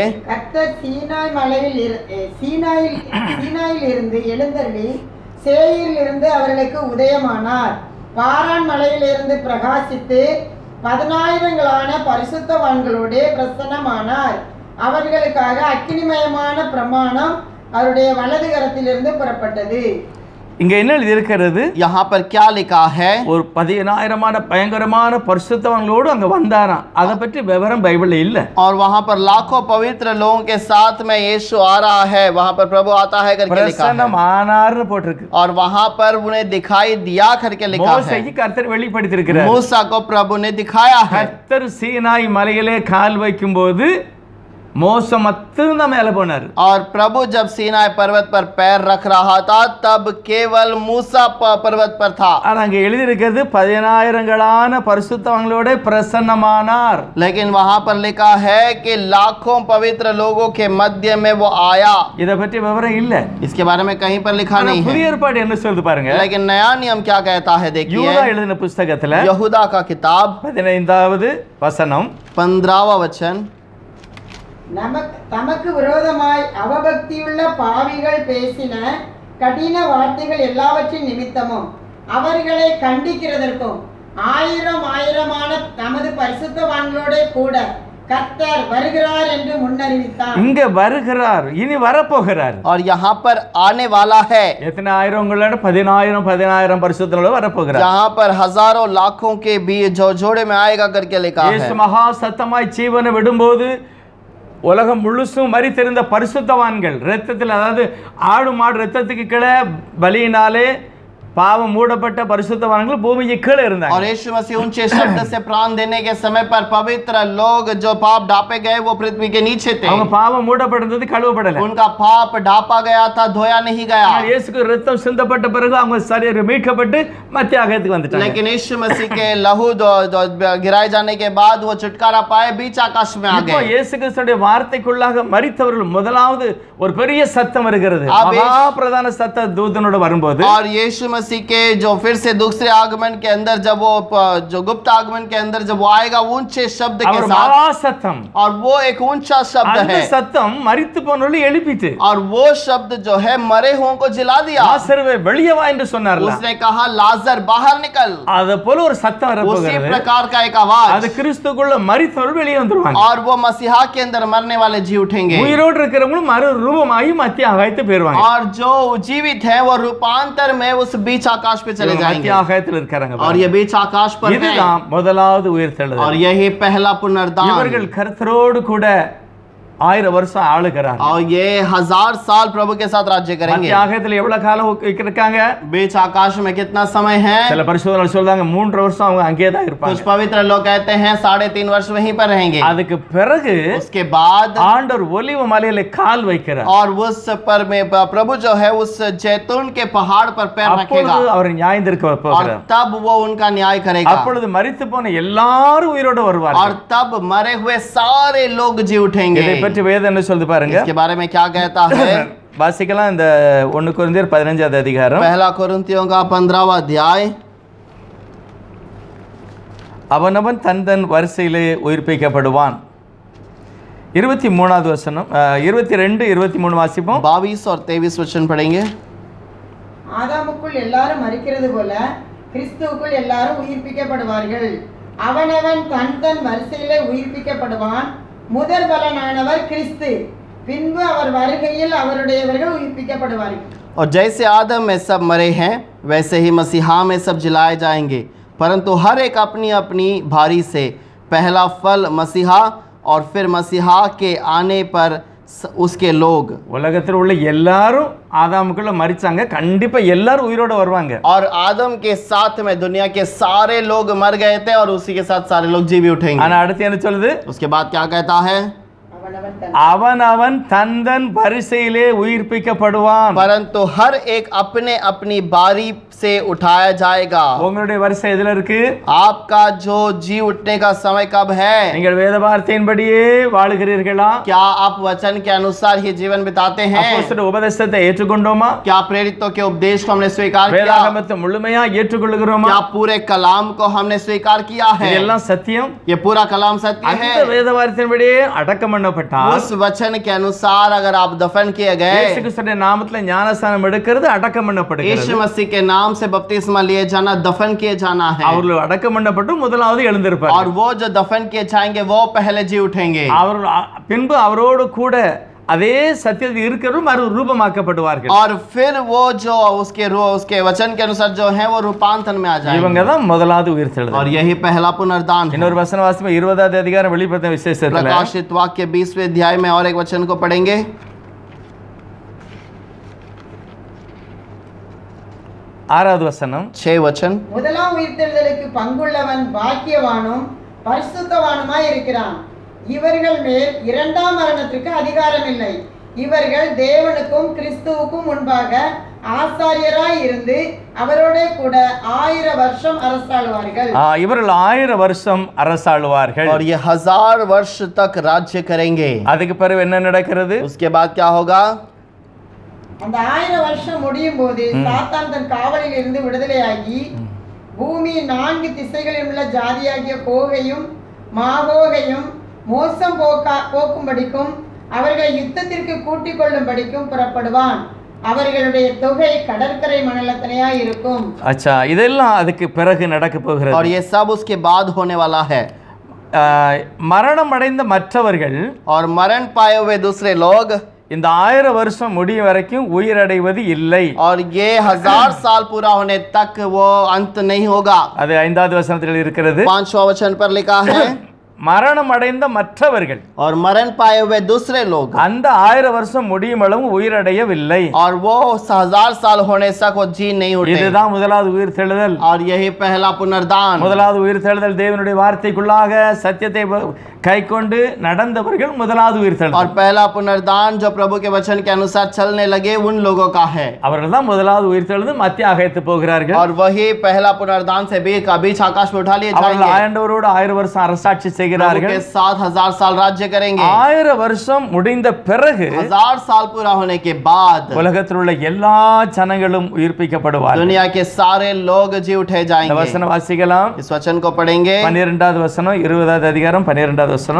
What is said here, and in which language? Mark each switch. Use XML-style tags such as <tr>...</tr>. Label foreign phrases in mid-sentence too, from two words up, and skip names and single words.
<ta>கர்த்தர் சீனாயில் இருந்து எழுந்தருளி சேயீரில் இருந்து அவர்களுக்கு உதயமானார். பாரான் மலையிலிருந்து பிரகாசித்து 10,000 பரிசுத்தவான்களோடே பிரசன்னமானார். அவர்களுக்காக அக்கினிமயமான பிரமாணம் அவருடைய வலது கரத்திலிருந்து புறப்பட்டது. இங்க என்ன எழுதி இருக்கிறது?</ta> <hi>यहाँ पर क्या लिखा है?</hi> <ta>ஒரு 10,000 பயங்கரமான பரிசுத்தவான்களோடு அங்க வந்தாராம். அதை பற்றி விவரம் பைபிள்ல இல்ல.</ta> <hi>और वहां पर लाखों पवित्र लोगों के साथ में यीशु आ रहा है, वहां पर प्रभु आता है करके लिखा है.</hi> <ta>பிரசன்னமானார்னு போட்டிருக்கு.</ta> <hi>और वहां पर उन्हें दिखाई दिया करके लिखा है.</hi> <ta>மோசேக்கு கர்த்தர் வெளிப்படுத்தி இருக்கிறார்.</ta> <hi>मूसा को प्रभु ने दिखाया है.</hi> <ta>கர்த்தர் சீனாய் மலையிலே கால் வைக்கும்போது மோசே மட்டும்தான் மேலே போனார்.</ta> <hi>और प्रभु जब सीनाई पर्वत पर पैर रख रहा था तब केवल मूसा पर्वत पर था.</hi> <ta>ஆனா அங்க எழுதி இருக்கிறது 10,000 பரிசுத்தவான்களோட பிரசன்னமானார்.</ta> <hi>लेकिन वहां पर लिखा है कि लाखों पवित्र लोगों के मध्य में वो आया.</hi> <ta>இத பற்றி விவரம் இல்ல.</ta> <hi>इसके बारे में कहीं पर लिखा नहीं है.</hi> <ta>புதிய ஏற்பாடு என்ன சொல்லுது பாருங்க.</ta> <hi>लेकिन नया नियम क्या कहता है देखिए.</hi> <ta>யூதா எழுதின புத்தகத்துல</ta> <hi>यहूदा का किताब</hi> <ta>15வது வசனம்</ta> <hi>15वां वचन.</hi> <ta>தமக்கு விரோதமாய் அவபக்தியுள்ள பாவிகள் பேசின கடின வார்த்தைகள் எல்லாவற்றின் நிமித்தமும் அவர்களை கண்டிக்கிறதற்கும் 1000 தமது பரிசுத்தவான்களோட கூட கர்த்தர் வருகிறார் என்று முன்னறிவித்தார். இங்க வருகிறார், இனி வரப்போகிறார்.</ta> <hi>और यहाँ पर आने वाला है.</hi> <ta>எத்தனை ஆயிரங்களோட 10,000 பரிசுத்தவான்களோட வரப்போகிறார்.</ta> <hi>यहाँ पर हजारों लाखों के भी जो जोड़े में आएगा करके लिखा है.</hi> <ta>இயேசு மகா சத்தமாய் ஜீவனை விடும்போது உலகம் முழுசும் மரித்திருந்த பரிசுத்தவான்கள் இரத்தத்தில், அதாவது ஆடு மாடு இரத்தத்துக்கு கீழே பலியினாலே பாவம் மூடப்பட்ட பரிசுத்தவான்கள் பூமிக்கு கீழே இருந்தாங்க.</ta> <hi>और यीशु मसीह ऊंचे शब्द से प्राण देने के समय पर पवित्र लोग जो पाप ढापे गए वो पृथ्वी के नीचे थे.</hi> <ta>அவங்க பாவம் மூடப்பட்டது கழுவப்படல.</ta> <hi>उनका पाप ढापा गया था, धोया नहीं गया.</hi> <ta>இயேசுக்கு இரத்தம் சிந்தப்பட்ட பிறகு அவங்க சரீரம் மீட்கப்பட்டு மத்திய ஆகாயத்துக்கு வந்துட்டாங்க.</ta> <hi>लेकिन यीशु मसीह के लहू गिराए जाने के बाद वो छुटकारा पाए बीच आकाश में आ</hi> <ta>இப்போ</ta> <hi>गए.</hi> <ta>இயேசு கிறிஸ்துவின் வார்த்தைக்குள்ளாக மரித்தவர்கள் முதலாவது ஒரு பெரிய சத்தம் வருகிறது. மகா பிரதான சத்த தூதனோட வரும்போது</ta> <hi>और यीशु मसीह के जो फिर से दूसरे आगमन के अंदर जब वो जो गुप्त आगमन के अंदर जब वो आएगा ऊंचे शब्द के साथ,</hi> <ta>மகா சத்தம்,</ta> <hi>और वो एक ऊंचा शब्द</hi> <ta>அந்த</ta> <hi>है.</hi> <ta>சத்தம் மரித்து போனவர்களை எழுப்பிட்டு,</ta> <hi>और वो शब्द जो है मरे हुओं को जिला दिया.</hi> <ta>லாசருவே வெளியே வா என்று சொன்னார்ல.</ta> <hi>उसने कहा लाजर बाहर निकल.</hi> <ta>அத போல ஒரு சத்தம்</ta> <hi>उसी</hi> <ta>வரப்போகிறது.</ta> <hi>प्रकार का एक आवाज.</hi> <ta>அது கிறிஸ்துக்குள்ள மரித்தவர்கள் வெளியே வந்துருவாங்க.</ta> <hi>और वो मसीहा के अंदर मरने वाले जी उठेंगे.</hi> <ta>உயிரோடு இருக்கிறவங்களும் மறு ரூபமாகி மத்திய ஆகாயத்து போயிருவாங்க.</ta> <hi>और जो जीवित है वो रूपांतर में उस बीच आकाश पे चले जाएंगे.</hi> <ta>மத்திய ஆகாயத்தில் இருக்காங்க.</ta> <hi>और ये बीच आकाश पर है.</hi> <ta>இதுதான் முதலாவது உயிர்த்தெழுதல்.</ta> <hi>और यही पहला पुनरुद्धान.</hi> <ta>இவர்கள் கர்த்தரோடு கூட 1000 வருஷம் ஆளுகிறாங்க.</ta> <hi>और ये 1000 साल प्रभु के साथ राज्य करेंगे.</hi> <ta>மத்திய ஆகாயத்தில் எவ்வளவு காலம் இருக்காங்க?</ta> <hi>बीच आकाश में कितना समय है?</hi> <ta>சில பரிசுத்தவான்கள் சொல்றாங்க 3 வருஷம் அவங்க அங்கேயே தான்</ta> <hi>कुछ</hi> <ta>இருப்பாங்க.</ta> <hi>पवित्र लोग कहते हैं 3.5 वर्ष वहीं पर रहेंगे.</hi> <ta>அதுக்கு பிறகு</ta> <hi>उसके बाद</hi> <ta>ஆண்டவர் ஒலிவ மலையில கால் வைக்கிறார்.</ta> <hi>और उस पर में प्रभु जो है उस जैतून के पहाड़ पर पैर रखेगा.</hi> <ta>அப்பொழுது அவர் நியாயந்திருக்க</ta> <hi>और</hi> <ta>போகிறார்.</ta> <hi>तब वो उनका न्याय करेगा.</hi> <ta>அப்பொழுது மரித்து போன எல்லாரும் உயிரோடு</ta> <hi>और</hi> <ta>வருவார்கள்.</ta> <hi>तब मरे हुए सारे लोग जी उठेंगे.</hi> <ta>இதை பற்றி வேதம் என்ன சொல்லுது பாருங்க.</ta> <hi>इसके बारे में क्या कहता है?</hi> <ta>வாசிக்கலாம். இந்த 1 கொரிந்தியர் 15வது அதிகாரம்.</ta> <hi>पहला कोरिन्थियों का 15वां अध्याय.</hi> <ta>அவனவன் தன் வரிசையிலே உயிர்ப்பிக்கப்படுவான். 23வது வசனம் 22 23 வாசிப்போம்.</ta> <hi>22 और 23 वचन पढ़ेंगे.</hi> <ta>ஆதாமுக்குள் எல்லாரும் மரிக்கிறது போல கிறிஸ்துவுக்குள் எல்லாரும் உயிர்ப்பிக்கப்படுவார்கள். அவனவன் தன் வரிசையிலே உயிர்ப்பிக்கப்படுவான். முதற் பலனானவர் கிறிஸ்து, பின்பு அவர் வருகையில் அவருடையவர்கள் உயிர்ப்பிக்கப்படுவார்கள்.</ta> <hi>और जैसे आदम में सब मरे हैं वैसे ही मसीहा में सब जिलाए जाएंगे, परंतु हर एक अपनी अपनी भारी से. पहला फल मसीहा और फिर मसीहा के आने पर उसके लोग.</hi> <ta>உலகத்தில் உள்ள எல்லாரும் ஆதாமுக்குள்ள மரிச்சாங்க. கண்டிப்பா எல்லாரும் உயிரோட வருவாங்க.</ta> <hi>और आदम के साथ में दुनिया के सारे लोग मर गए थे और उसी के साथ सारे लोग जी भी उठेंगे.</hi> <ta>ஆனா அடுத்து என்ன சொல்லுது?</ta> <hi>उसके बाद क्या कहता है?</hi> <ta>அவனவன் தந்தன் வரிசையிலே உயிர்ப்பிக்கப்படுவான்.</ta> <hi>परंतु हर एक अपने अपनी बारी से उठाया जाएगा।</hi> <ta>உங்களுடைய வரிசை எதுல இருக்கு?</ta> <hi>आपका जो जी उठने का समय कब है?</hi> <ta>நீங்கள் வேத வார்த்தையின்படியே வாழுகிறீர்களா?</ta> <hi>क्या आप वचन के अनुसार ही जीवन बिताते हैं?</hi> <ta>அப்போஸ்தலர் உபதேசத்தை ஏற்றுக்கொண்டோமா?</ta> <hi>क्या प्रेरितों के उपदेश को हमने स्वीकार किया?</hi> <ta>வேதாகமத்தை முழுமையா ஏற்றுக்கொள்கிறோமா?</ta> <hi>क्या पूरे कलाम को हमने स्वीकार किया है?</hi> <ta>இதெல்லாம் சத்தியம்.</ta> <hi>ये पूरा कलाम सत्य है।</hi> <ta>அந்த வேத வார்த்தையின்படியே அடக்கம் பண்ணப்பட்டால்</ta> <hi>उस वचन के अनुसार अगर आप दफन किए गए,</hi> <ta>இயேசு கிறிஸ்துவின் நாமத்திலே ஞானஸ்நானம் எடுக்கிறது அடக்கம் பண்ணப்படுகிறது.</ta> <hi>यीशु मसीह के नाम से बपतिस्मा लिए जाना, दफन किए जाना है।</hi> <ta>அவர்கள் அடக்கம் பண்ணப்பட்டு முதலாவது எழுந்திருப்பார்.</ta> <hi>और वो जो दफन किए जाएंगे वो पहले जी उठेंगे।</hi> <ta>அவர்கள் பின்பு அவரோடு கூட அதே சத்தியத்தில் இருக்கிறவர்கள் மறு ரூபமாக்கப்படுவார்கள்.</ta> <hi>और फिर वो जो उसके वचन के अनुसार जो है वो रूपांतरण में आ जाएंगे।</hi> <ta>இவங்க தான் முதலாவது உயிர்த்தெழுதல்.</ta> <hi>और यही पहला पुनरुत्थान है।</hi> <ta>இன்னொரு வசனம் வாசிப்போம். 20வது அதிகாரம் வெளிப்படுத்தின விசேஷத்துல</ta> <hi>प्रकाशित वाक्य 20वें अध्याय में और एक वचन को पढ़ेंगे।</hi> <ta>6வது வசனம்</ta> <hi>6 वचन।</hi> <ta>முதலாம் உயிர்த்தெழுதலுக்கு பங்குள்ளவன் பாக்கியவானும் பரிசுத்தவானுமாய் இருக்கிறான். இவர்கள் மேல் இரண்டாம் மரணத்திற்கு அதிகாரம் இல்லை. இவர்கள் தேவனுக்கும் கிறிஸ்துவுக்கும் முன்பாக ஆசாரியராய் இருந்து அவரோட கூட 1000 வருஷம் அரசாளுவார்கள். இவர்கள் 1000 வருஷம் அரசாளுவார்கள்.</ta> <hi>और ये 1000 वर्ष तक राज्य करेंगे।</hi> <ta>அதுக்கு பிறகு என்ன நடக்கிறது?</ta> <hi>उसके बाद क्या होगा?</hi> <ta>அந்த 1000 வருஷம் முடியும் போது சாத்தான் தன் காவலில் இருந்து விடுதலையாகி பூமி 4 திசைகளில் உள்ள ஜாதியாகிய கோகையும் மாகோகையும் மோசம் போக்கும்படிக்கும் அவர்களை யுத்தத்திற்கு கூட்டிக் கொள்ளும்படிக்கும் புறப்படுவான். அவர்களுடைய தொகை கடற்கரை மணலத்தனையா இருக்கும். अच्छा, இதெல்லாம் அதுக்கு பிறகு நடக்க போகிறது.</ta> <hi>और ये सब उसके बाद होने वाला है।</hi> <ta>மரணம் அடைந்த மற்றவர்கள்</ta> <hi>और मरण पाए हुए दूसरे लोग</hi> <ta>இந்த 1000 வருஷம் முடியும் வரைக்கும் உயிரடைவது இல்லை.</ta> <hi>और ये 1000 साल पूरा होने तक वो अंत नहीं होगा।</hi> <ta>அது 5வது வசனத்தில் இருக்கிறது.</ta> <hi>5वां वचन पर लिखा है</hi> <ta>மரணம் அடைந்த மற்றவர்கள்</ta> <hi>और मरण पाए हुए दूसरे लोग</hi> <ta>அந்த 1000 வருஷம் முடியும் அளவு உயிரடையவில்லை.</ta> <hi>और वो 1000 साल होने तक वो जी नहीं उठे।</hi> <ta>இதுதான் முதலாவது உயிர்த்தெழுதல்.</ta> <hi>और यही पहला पुनरुत्थान।</hi> <ta>முதலாவது உயிர்த்தெழுதல் தேவனுடைய வார்த்தைக்குள்ளாக சத்தியத்தை கைக்கொண்டு நடந்தவர்கள் முதலாவது உயிர்த்தெழுதல்.</ta> <hi>और पहला पुनरुत्थान जो प्रभु के वचन के अनुसार चलने लगे उन लोगों का है।</hi> <ta>அவர்கள் தான் முதலாவது உயிர்த்தெழுதல் மத்திய ஆகாயத்து போகிறார்கள்.</ta> <hi>और वही पहला पुनरुत्थान से बीच आकाश में उठा लिए</hi> <ta>அவர்கள்</ta> <hi>जाएंगे।</hi> <ta>ஆண்டவரோடு 1000 வருஷம் அரசாட்சி செய்கிறார்கள்.</ta> <hi>के साथ 1000 साल राज्य करेंगे।</hi> <ta>1000 வருஷம் முடிந்த பிறகு</ta> <hi>1000 साल पूरा होने के बाद</hi> <ta>உலகத்தில் உள்ள எல்லா ஜனங்களும் உயிர்ப்பிக்கப்படுவார்கள்.</ta> <hi>दुनिया के सारे लोग जी उठे</hi> <ta>இந்த</ta> <hi>जाएंगे।</hi> <ta>வசனம் வாசிக்கலாம்.</ta> <hi>इस वचन को पढ़ेंगे।</hi> <ta>12வது வசனம் 20வது அதிகாரம் 12வது வசனம்.</ta>